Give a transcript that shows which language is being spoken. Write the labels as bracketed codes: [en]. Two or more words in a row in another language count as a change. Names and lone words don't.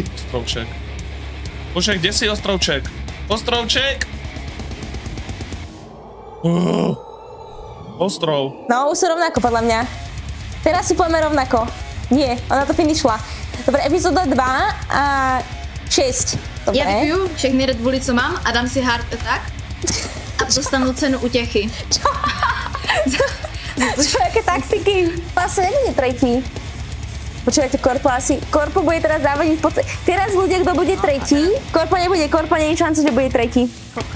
[sk] Ostrovček. Bože, kde si ostrovček? Ostrovček! Ostrov. No, už sú rovnako podľa mňa. Teraz si poďme rovnako. Nie, ona to finišla. Dobre, epizóda 2 a 6. Dobre. [cs] Já vypiju všechny Red Bully, co mám a dám si Heart Attack a dostanu cenu utěchy. [sk] Čo? Jaké taktiky? Vlastne nebude tretí. Počúvajte, Korpo bude teraz závodiť teraz ľudia, kto bude tretí. Korpo nebude, Korpo nie je šanca, že bude tretí. Kokos.